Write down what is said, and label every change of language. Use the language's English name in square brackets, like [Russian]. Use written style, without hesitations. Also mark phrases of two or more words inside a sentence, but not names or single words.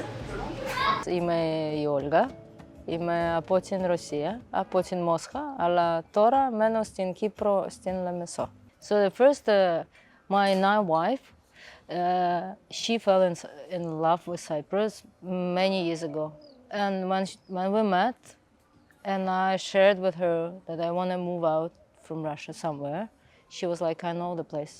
[Greek] Είμαι η Όλγα, είμαι από την Ρωσία, από την Μόσχα, αλλά τώρα μένω στην Κύπρο, στην Λεμεσό. [English] So the first, my now wife, she fell in love with Cyprus many years ago. And when we met, and I shared with her that I want to move out from Russia somewhere, she was like, I know the place.